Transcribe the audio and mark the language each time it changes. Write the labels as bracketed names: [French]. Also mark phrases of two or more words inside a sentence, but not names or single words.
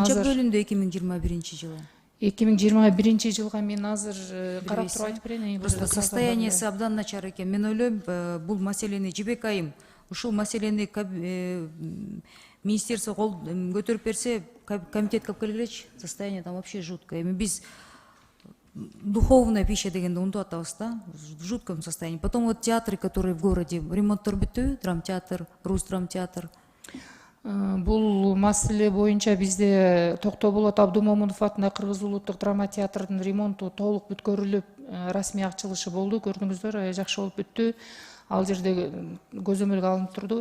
[Kyrgyz] Канча бөлүндү 2021-жылы? 2021-жылга мен азыр карап туруп айтып берейин. Просто состояниясы абдан начар экен. Мен ойлойм, бул маселени Жибек айым ушул маселени министерство көтөрүп берсе, комитетке алып келгилечи. [Russian] Состояние там вообще жуткое. [Kyrgyz] Эми биз [Russian] духовная пища [Kyrgyz] дегенди унутуп атабыз да, [Russian] в жутком состоянии. Потом вот театры, которые в городе, [Kyrgyz] ремонттор бүттүбү? Драмтеатр, Рус драмтеатр. Бул маселе боюнча бизде Токтоболот Абдумомунов атындагы Кыргыз улуттук драма театрынын ремонту толук бүткөрүлүп, расмий ачылышы болду. Көрдүңүздөр, жакшы болуп бүттү. Ал жерде көзөмөлгө алынып турду.